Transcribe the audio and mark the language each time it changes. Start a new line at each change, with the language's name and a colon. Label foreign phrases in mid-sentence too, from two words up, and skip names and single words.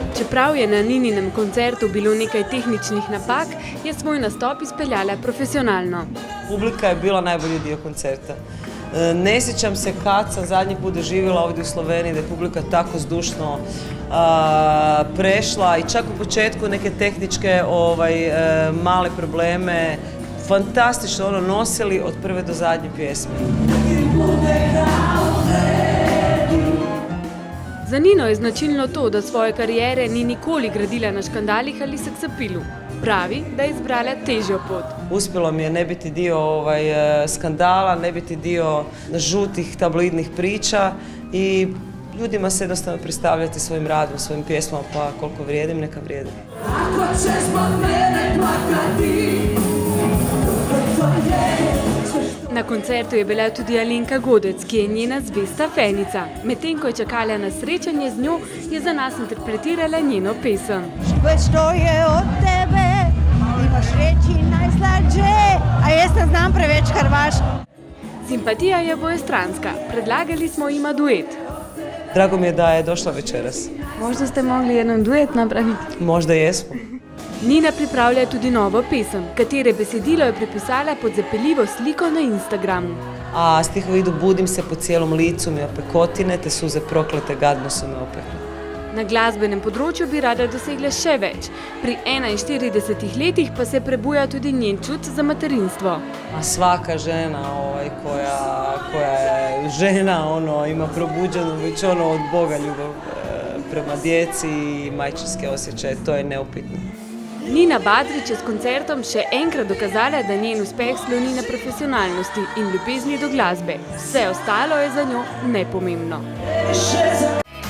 Slovenian: Čeprav je na Nininem koncertu bilo nekaj tehničnih napak, je svoj nastop izpeljala profesionalno.
Croatian: Publika je bila najbolji dio koncerta. Ne sjećam se kad sam zadnji put doživjela ovdje u Sloveniji da je publika tako zdušno prešla i čak u početku neke tehničke male probleme fantastično nosili od prve do zadnje pjesme.
Slovenian: Za Nino je značilno to, da svoje karijere ni nikoli gradila na škandalih ali seksapilu. Pravi, da je izbrala težjo pot.
Croatian: Uspjelo mi je ne biti dio skandala, ne biti dio žutih tabloidnih priča i ljudima se jednostavno predstavljati svojim radom, svojim pjesmama, pa koliko vrijedim, neka vrijedim.
Slovenian: Na koncertu je bila tudi Alenka Godec, ki je njena zvesta fenica. Medtem ko je čakala na srečanje z njo, je za nas interpretirala njeno pesem.
Croatian: Što je od tebe, imaš reči najslađe,
Slovenian: a jaz ne znam preveč hrvaško. Simpatija je obojestranska. Predlagali smo jima duet.
Croatian: Drago mi je da je došla večeras. Možda ste mogli jedan duet napraviti? Možda jesmo.
Slovenian: Nina pripravlja tudi novo pesem, katere besedilo je prepisala pod zapeljivo sliko na Instagramu.
Croatian: A stihovi idu: budim se po cijelom licu mi opekotine, te suze proklete gadno su me opekle.
Slovenian: Na glasbenem področju bi rada dosegla še več. Pri 41 letih pa se prebuja tudi njen čut za materinstvo.
Croatian: A svaka žena koja je žena ima probuđenu već od Boga ljubav prema djeci i majčinske osjećaje, to je neupitno.
Slovenian: Nina Badrić je s koncertom še enkrat dokazala, da njen uspeh sloni na profesionalnosti in ljubezni do glasbe. Vse ostalo je za njo nepomembno.